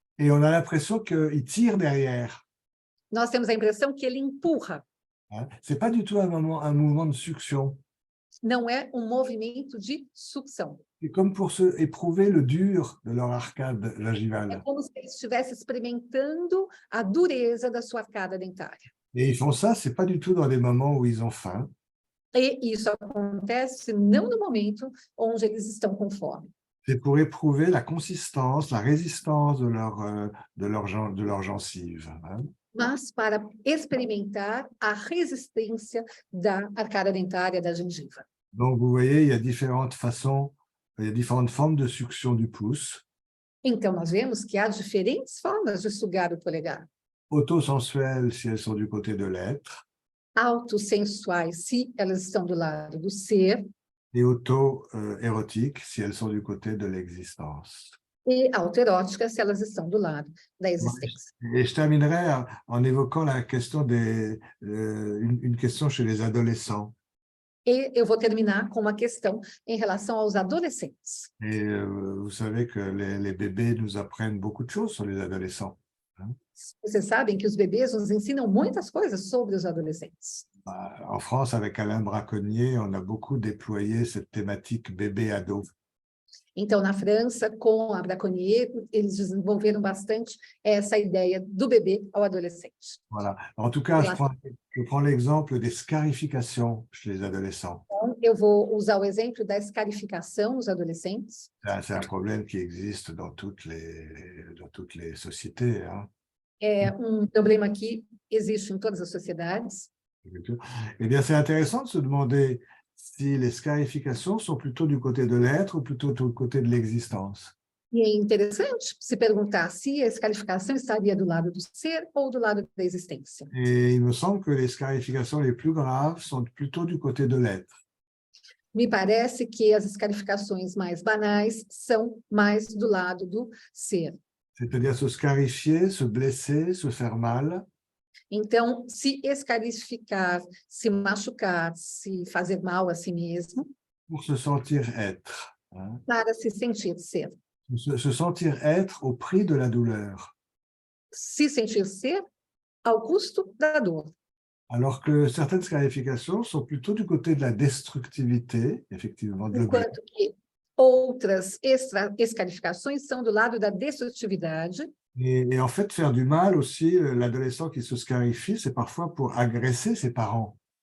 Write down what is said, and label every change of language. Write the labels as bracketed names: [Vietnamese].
[French] Et on a l'impression qu'il tire derrière. [Portuguese] Nós temos a impressão que ele empurra, Hein. [French] Ce n'est pas du tout un mouvement de succion. [Portuguese] não é um movimento de sucção. [French] C'est comme pour se éprouver le dur de leur arcade É gingivale. [Portuguese] como se ele estivesse experimentando a dureza da sua arcada dentária. [French] Et ils font ça, ce n'est pas du tout dans des moments où ils ont faim. [Portuguese] E isso acontece não no momento onde eles estão com fome. [French] C'est pour éprouver la consistance, la résistance de leur gencive. Hein. [Portuguese] Mas para experimentar a resistência da arcada dentária da gengiva. [French] Donc, vous voyez, il y a différentes façons, il y a différentes formes de succion du pouce. [Portuguese] Então, nós vemos que há diferentes formas de sugar o polegar. [French] Autosensuelles, si elles sont du côté de l'être, [Portuguese] Autossensuais, se elas estão do lado do ser, [French] et auto-érotiques, si elles sont du côté de l'existence. [Portuguese] e autoeróticas, se elas estão do lado da existência. [French] Et je terminerai en évoquant la question une question chez les adolescents. [Portuguese] E eu vou terminar com uma questão em relação aos adolescentes. [French] Et vous savez que les bébés nous apprennent beaucoup de choses sur les adolescents. [Portuguese] Vocês sabem que os bebês nos ensinam muitas coisas sobre os adolescentes. [French] En France, avec Alain Braconnier, on a beaucoup déployé cette thématique bébé-ado. [Portuguese] Então, na França, com a Braconnier, eles desenvolveram bastante essa ideia do bebê ao adolescente. [French] Voilà. En tout cas, je prends l'exemple des scarifications chez les adolescents. [Portuguese] Então, eu vou usar o exemplo da escarificação nos adolescentes. [French] C'est un problème qui existe dans toutes les sociétés. Hein. [Portuguese] É um problema que existe em todas as sociedades. [French] Eh bien, c'est intéressant de se demander si les scarifications sont plutôt du côté de l'être ou plutôt du côté de l'existence. [Portuguese] E é interessante se perguntar se a escarificação estaria do lado do ser ou do lado da existência. [French] Et il me semble que les scarifications les plus graves sont plutôt du côté de l'être. [Portuguese] Me parece que as escarificações mais banais são mais do lado do ser. [French] C'est-à-dire se scarifier, se blesser, se faire mal, [Portuguese] Então, se escarificar, se machucar, se fazer mal a si mesmo, [French] pour se sentir être. Hein. [Portuguese] para se sentir ser. [French] Se sentir être au prix de la douleur. [Portuguese] Se sentir ser ao custo da dor. [French] Alors que certaines scarifications sont plutôt du côté de la destructivité, effectivement, de l'objet. [Portuguese] Enquanto que outras escarificações são do lado da destrutividade. [French] Et en fait, faire du mal aussi, l'adolescent qui se scarifie, c'est parfois pour agresser ses parents.